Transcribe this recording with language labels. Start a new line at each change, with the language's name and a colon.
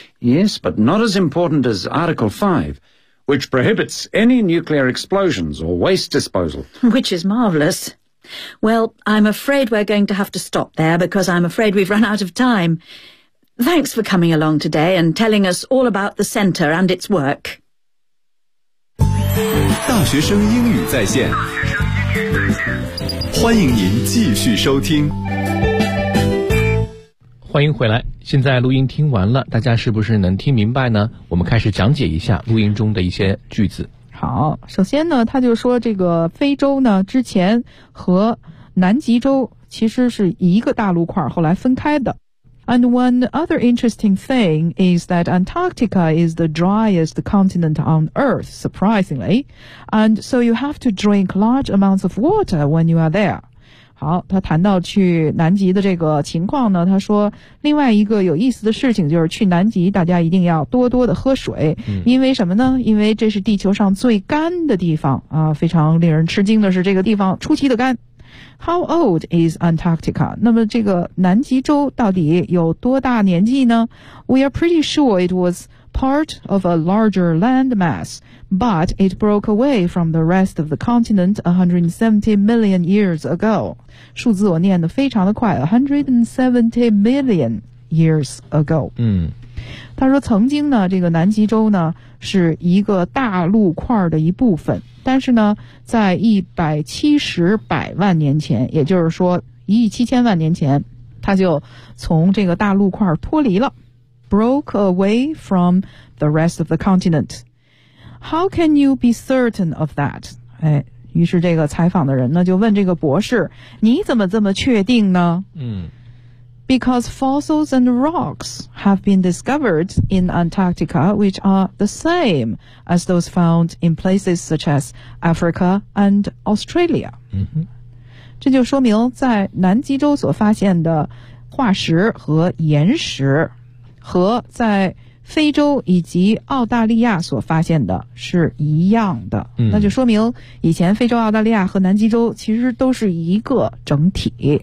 English: Yes, but not as important as Article 5, which prohibits any nuclear explosions or waste disposal. Which is marvellous. Well, I'm afraid we're going to have to stop there, because I'm afraid we've run out of time. Thanks for coming along today and telling us all about the centre and its work.
Chinese: 大学生英语在线，欢迎您继续收听。欢迎回来，现在录音听完了，大家是不是能听明白呢？我们开始讲解一下录音中的一些句子。好，首先呢，他就说这个非洲呢，之前和南极洲其实是一个大陆块，后来分开的。
English: And one other interesting thing is that Antarctica is the driest continent on Earth, surprisingly. And so you have to drink large amounts of water when you are there.
Chinese: 好，他谈到去南极的这个情况呢，他说另外一个有意思的事情就是去南极大家一定要多多的喝水、嗯、因为什么呢？因为这是地球上最干的地方啊，非常令人吃惊的是这个地方出奇的干。
English: How old is Antarctica?
Chinese: 那么这个南极洲到底有多大年纪呢? We are pretty sure it was part of a larger landmass, but it broke away from the rest of the continent 170 million years ago. 数字我念得非常的快 ,
English: 170 million years ago. 嗯。
Chinese: 他说曾经呢这个南极洲呢是一个大陆块的一部分，但是呢在170百万年前，也就是说1亿7000万年前，他就从这个大陆块脱离了。
English: Broke away from the rest of the continent. How can you be certain of that?
Chinese: 哎，于是这个采访的人呢就问这个博士，你怎么这么确定呢？嗯，
English: Because fossils and rocks have been discovered in Antarctica, which are the same as those found in places such as Africa and Australia.、 Mm-hmm.
Chinese: 这就说明在南极洲所发现的化石和岩石和在非洲以及澳大利亚所发现的是一样的、嗯、那就说明以前非洲、澳大利亚和南极洲其实都是一个整体。